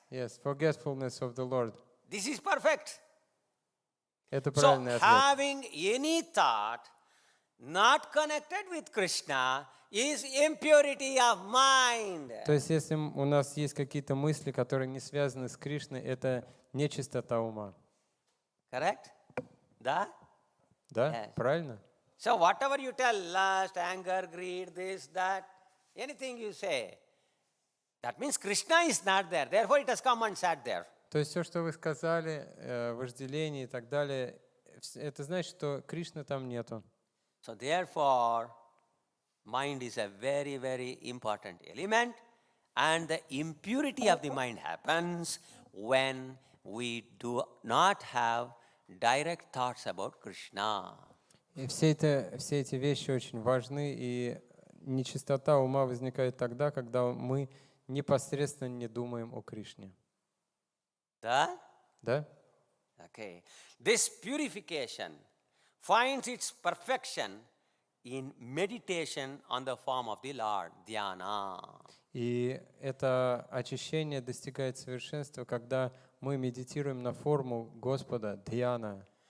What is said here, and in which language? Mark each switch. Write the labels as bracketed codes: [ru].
[en] Yes, forgetfulness of the Lord. This is perfect. [ru] Это [en] So [ru] правильный ответ. [en] having any thought not connected with Krishna is impurity of mind. [ru] То есть, если у нас есть какие-то мысли, которые не связаны с Кришной, это нечистота ума. [en] Correct? [ru] Да? Да? [en] Yes. [ru] Правильно? [en] So whatever you tell, lust, anger, greed, this, that, anything you say, that means Krishna is not there. Therefore it has come and sat there. [ru] То есть все, что вы сказали, вожделение и так далее, это значит, что Кришны там нету. [en] So therefore, mind is a very, very important element, and the impurity of the mind happens when we do not have direct thoughts about Krishna. [ru] И все эти вещи очень важны, и нечистота ума возникает тогда, когда мы непосредственно не думаем о Кришне. Да? Да? [en] Okay. This purification finds its perfection in meditation on the form of the Lord, dhyana. [ru] И это очищение достигает совершенства, когда мы медитируем на форму Господа, дhyana.